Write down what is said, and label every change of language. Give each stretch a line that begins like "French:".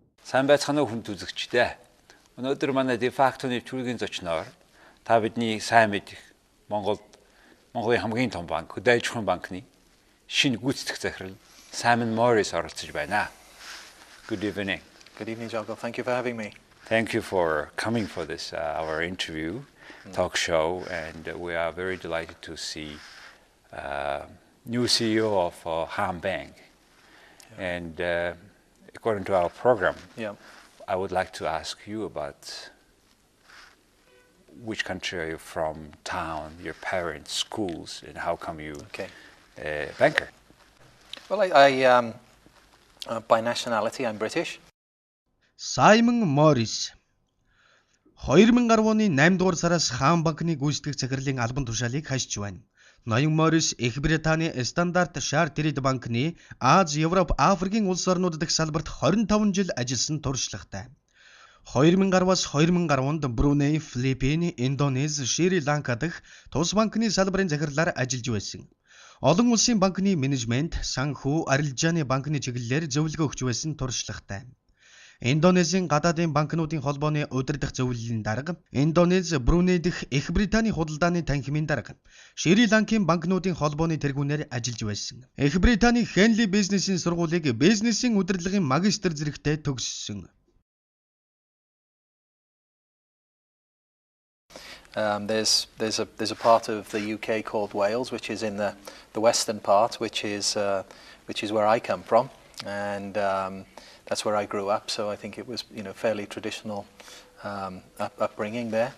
Mongolian: Сайн байцгаана уу хүнд үзэгчдээ. Өнөөдөр манай дефактоны түргийн зочноор та бидний сайн мэдих Монголын хамгийн том банк, гүйцэтгэх банкны шинэ гүйцэтгэх захирал Саймон Моррис оролцож байна.
English: Good evening. Good evening, Jago. Thank you for having me. Thank you for coming for this our interview talk show, and we are very delighted to see new CEO of Haan Bank. Yeah. And according to our program, I would like to ask you about which country are you from, town, your parents, schools, and how come you banker? Well, I by nationality, I'm British.
Mongolian: Саймон Моррис 2010 оны 8 дугаар сараас Хаан Банкны гүйцэтгэх захирлын албан тушаалыг хашиж байна. Ноён Моррис Их Британий Стандарт Чартерд банкны Аз, Европ, Африкийн улс орнууд дахь салбарт 25 жил ажилласан туршлагатай. 2010-аас 2010-нд Бруней, Филиппин, Индонез, Шри Ланка дахь тус банкны салбарын захирлаар ажиллаж байсан. Олон улсын банкны менежмент, санхүү, арилжааны банкны чиглэлээр зөвлөгөө өгч байсан туршлагатай. Индонезийн гадаадын банкнуудын холбооны удирдах зөвлөлийн дарга, Индонез, Бруней дэх Их Британий худалдааны танхимын дарга, Шри Ланкийн банкнуудын холбооны тэргүүнээр ажиллаж байсан. Их Британий Хенли бизнесийн сургуулийг бизнесийн удирдлагын магистр зэрэгтэй төгссөн.
English: There's a part of the UK called Wales, which is in the western part, which is where I come from, and that's where I grew up. So I think it was fairly traditional upbringing there.